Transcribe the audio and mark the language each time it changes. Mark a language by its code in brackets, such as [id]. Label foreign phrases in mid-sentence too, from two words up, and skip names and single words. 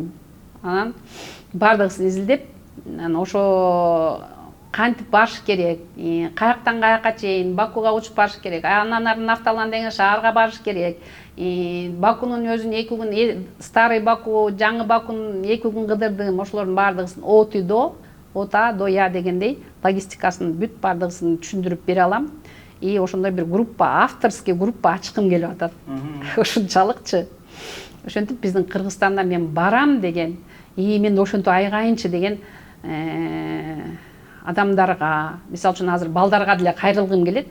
[ky] Анан баардыгын изилдеп, ошо кантип барыш керек, каяктан каяка чейин Бакуга учуп барыш керек, анан ары Нафталан деген шаарга барыш керек. Бакунун өзүн 2 күн, старый Баку, жаңы Бакунун 2 күн кыдырдым, ошолордун баардыгын [ru] от и до, от А до Я [ky] дегендей логистикасын бүт баардыгын түшүндүрүп бере алам. И ошондой бир группа, [ru] авторский группа [ky] ачкым келип атат. Ушунчалыкчы. Ошентип биздин Кыргызстанда мен барам деген, мен ошентип айгайынчы деген адамдарга, мисалы үчүн азыр балдарга деле кайрылгым келет.